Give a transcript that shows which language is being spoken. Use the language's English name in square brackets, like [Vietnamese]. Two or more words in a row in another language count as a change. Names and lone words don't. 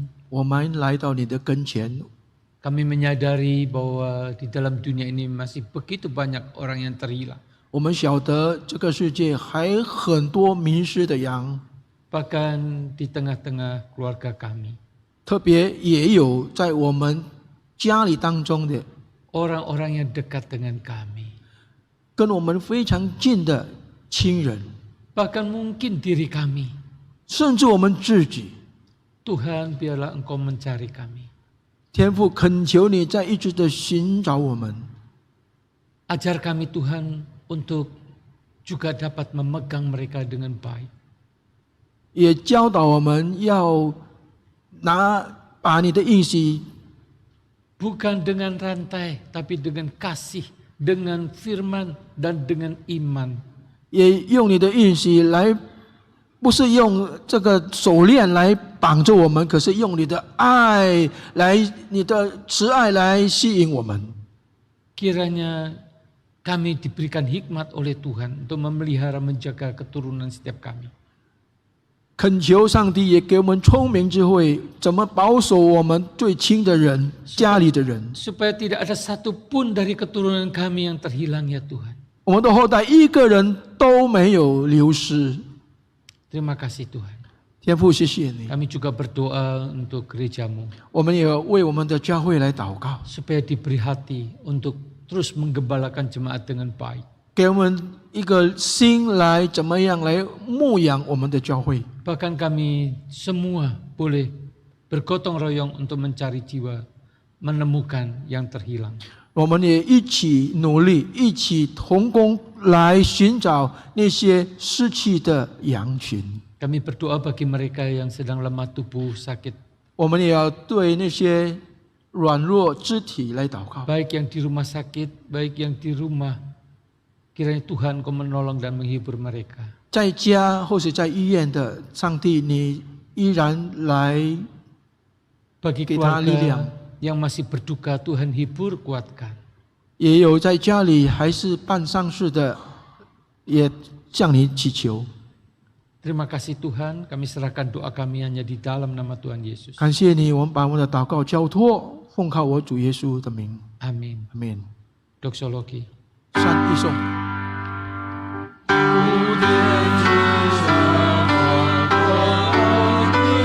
[Chinese] 我们来到你的跟前， [Indonesian] Kami menyadari bahwa di dalam dunia ini masih begitu banyak orang yang terhilang. [Chinese] 我们晓得这个世界还很多迷失的羊， [Indonesian] Bahkan di tengah-tengah keluarga kami. [Chinese] 特别也有在我们家里当中的， [Indonesian] Orang-orang yang dekat dengan kami. [Chinese] 跟我们非常近的亲人， [Indonesian] Bahkan mungkin diri kami. [Chinese] 甚至我们自己。 [Indonesian] Tuhan biarlah Engkau mencari kami. [Chinese] 天父，恳求你再一直的寻找我们， [Indonesian] Ajar kami Tuhan untuk juga dapat memegang mereka dengan baik. [Chinese] 也教导我们要把你的应许， [Indonesian] Bukan dengan rantai, tapi dengan kasih, dengan firman, dan dengan iman. [Chinese] 也用你的应许来，不是用这个手链来绑着我们，可是用你的爱来，你的慈爱来吸引我们。 [Indonesian] Kiranya kami diberikan hikmat oleh Tuhan untuk memelihara menjaga keturunan setiap kami. [Chinese] 恳求上帝也给我们聪明智慧，怎么保守我们最亲的人、家里的人， [Indonesian] Supaya tidak ada satupun dari keturunan kami yang terhilang ya Tuhan. [Chinese] 我们的后代一个人都没有流失。 [Indonesian] Terima kasih Tuhan. [Chinese] 天父，谢谢你， [Indonesian] Kami juga berdoa untuk gereja-Mu. [Chinese] 我们也为我们的教会来祷告， [Indonesian] Supaya diberi hati untuk terus menggembalakan jemaat dengan baik. [Chinese] 给我们一个心来怎么样来牧养我们的教会。 [Indonesian] Bahkan kami semua boleh bergotong royong untuk mencari jiwa, menemukan yang terhilang. [Chinese] 我们也一起努力，一起同工来寻找那些失去的羊群。 [Indonesian] Kami berdoa bagi mereka yang sedang lemah tubuh, sakit. [Chinese] 我们也要对那些软弱肢体来祷告。 [Indonesian] Baik yang di rumah sakit, baik yang di rumah. Kiranya Tuhan Kau menolong dan menghibur mereka. [Chinese] 在家或是在医院的，上帝你依然来 [Indonesian] Bagi [Chinese] 给他力量。 [Indonesian] keluarga yang masih berduka, Tuhan hibur, kuatkan. [Chinese] 也有在家里还是办丧事的，也向你祈求。 [Indonesian] Terima kasih Tuhan, kami serahkan doa kami hanya di dalam nama Tuhan Yesus. [Chinese] 感谢你，我们把我们的祷告交托，奉靠我主耶稣的名， [Indonesian] Amin. [Chinese] 阿门。 [Indonesian] Doxologi. [Chinese] 三一颂。无边之上，我